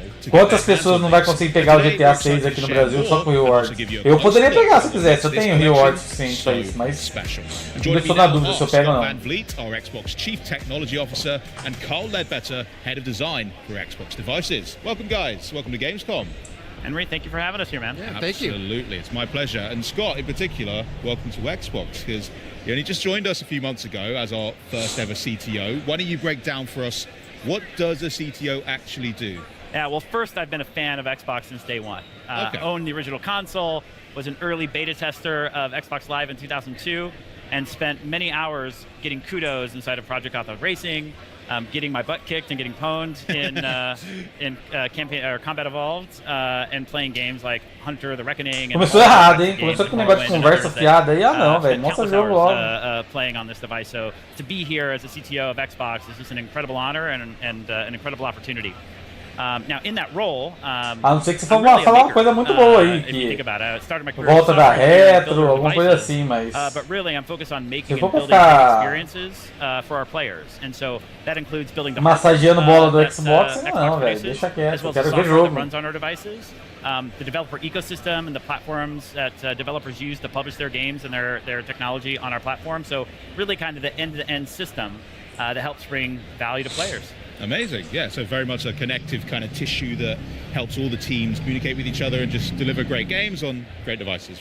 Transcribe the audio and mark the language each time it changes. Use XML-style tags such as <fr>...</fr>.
<pt>Quantas pessoas não vai conseguir pegar o GTA 6 aqui no Brasil só com Rewards? Eu poderia pegar se eu quisesse, eu tenho Rewards suficiente pra isso, mas eu estou na dúvida se eu pego ou não.</pt> <en>Our Xbox Chief Technology Officer and Carl Ledbetter, Head of Design for Xbox Devices. Welcome guys, welcome to Gamescom. Henry, thank you for having us here, man. Yeah, thank you. Absolutely, it's my pleasure. And Scott, in particular, welcome to Xbox, because you only just joined us a few months ago as our first ever CTO. Why don't you break down for us, what does a CTO actually do? Yeah, well, first, I've been a fan of Xbox since day one. Owned the original console, was an early beta tester of Xbox Live in 2002, and spent many hours getting kudos inside of Project Gotham Racing, getting my butt kicked and getting pwned in campaign or Combat Evolved, and playing games like Hunter, The Reckoning.</en> <pt>Começou errado, hein? Começou com um negócio de conversa fiada aí. Ah, não, velho. Mostra o jogo logo.</pt> <en>Playing on this device, so to be here as a CTO of Xbox is just an incredible honor and an incredible opportunity. Now, in that role,</en> <pt>a não ser que você falar uma coisa muito boa aí, que volta da retro, alguma coisa assim, mas</pt> <en>but really, I'm focused on making and building experiences for our players, and so that includes building the</en> <pt>massageando bola do Xbox, não, velho, deixa quieto, eu quero ver jogo.</pt> <en>Runs on our devices, the developer ecosystem and the platforms that developers use to publish their games and their technology on our platform. So really, kind of the end-to-end system that helps bring value to players. Amazing, yeah, so very much a connective kind of tissue that helps all the teams communicate with each other and just deliver great games on great devices.</en>